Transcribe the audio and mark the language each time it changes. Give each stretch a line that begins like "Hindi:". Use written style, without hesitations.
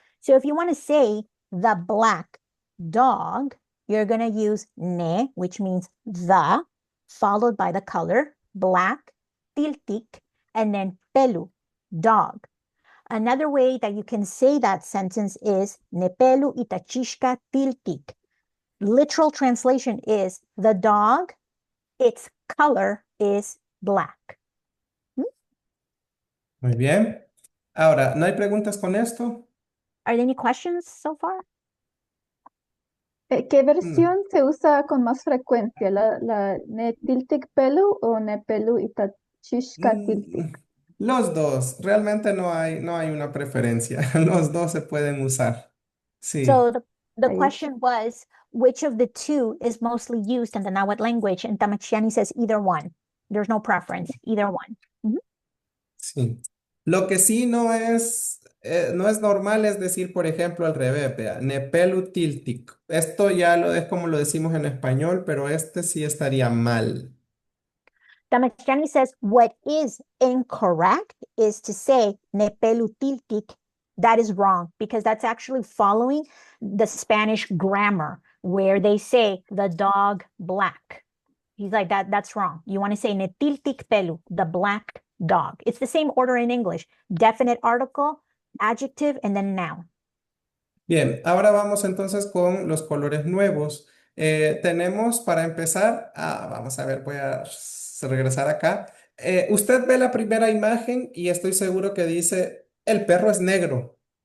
English: So if you want to say the black dog, you're going to use ne, which means the, followed by the color, black, tiltik, and then pelu, dog. Another way that you can say that sentence is
Nahuatl languages: nepelu itachishka tiltik.
English: Literal translation is the dog, its color is black.
Spanish: Muy bien. Ahora, ¿no hay preguntas con esto?
English: Are there any questions so far?
Spanish: ¿Qué versión se usa con más frecuencia? ¿La
Nahuatl languages: Netiltic Pelu o Nepelu Itachishka Tiltik?
Spanish: Los dos. Realmente no hay una preferencia. Los dos se pueden usar. Sí.
English: So the
Spanish: Ahí.
English: question was, which of the two is mostly used in the Nahuatl language? And Tamachiani says either one. There's no preference, either one.
Spanish: Sí. Lo que sí no es normal es decir, por ejemplo, al revés, vea,
Nahuatl languages: nepelu tiltic.
Spanish: Esto ya es como lo decimos en español, pero este sí estaría mal.
English: Tamachiani says what is incorrect is to say
Nahuatl languages: nepelu tiltik.
English: That is wrong because that's actually following the Spanish grammar where they say the dog black. He's like, that's wrong. You want to say
Nahuatl languages: netiltik pelu,
English: the black dog. It's the same order in English. Definite article, adjective, and then noun.
Spanish: Bien, ahora vamos entonces con los colores nuevos. Tenemos para empezar, vamos a ver, voy a regresar acá. Usted ve la primera imagen y estoy seguro que dice, el perro es negro.